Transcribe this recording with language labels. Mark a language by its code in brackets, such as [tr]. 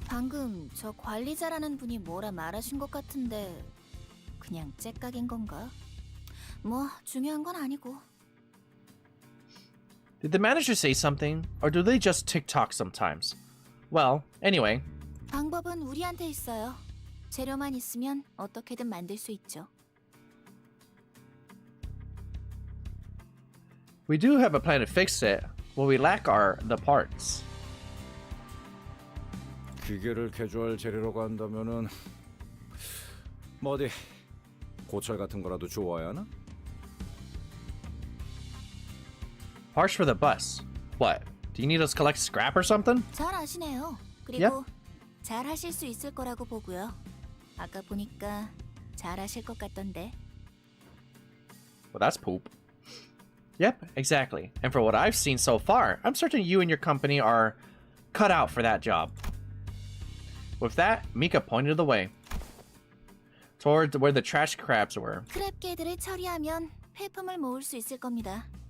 [ko] 방금 저 관리자라는 분이 뭐라 말하신 것 같은데 그냥 째깍인 건가? 뭐 중요한 건 아니고. [en] Did the manager say something, or do they just tick-tock sometimes? Well, anyway. [ko] 방법은 우리한테 있어요. 재료만 있으면 어떻게든 만들 수 있죠. [en] We do have a plan to fix it. What we lack are the parts. [ko] 기계를 개조할 재료라고 한다면은 뭐 어디 고철 같은 거라도 주워야 하나? [en] Parts for the bus. What? Do you need us to collect scrap or something? [ko] 잘 아시네요. 그리고 잘 하실 수 있을 거라고 보고요. 아까 보니까 잘 하실 것 같던데. [en] Well, that's poop. Yep, exactly. And for what I've seen so far, I'm certain you and your company are cut out for that job. With that, Mika pointed the way toward where the trash crabs were. [ko] 크랩개들을 처리하면 폐품을 모을 수 있을 겁니다.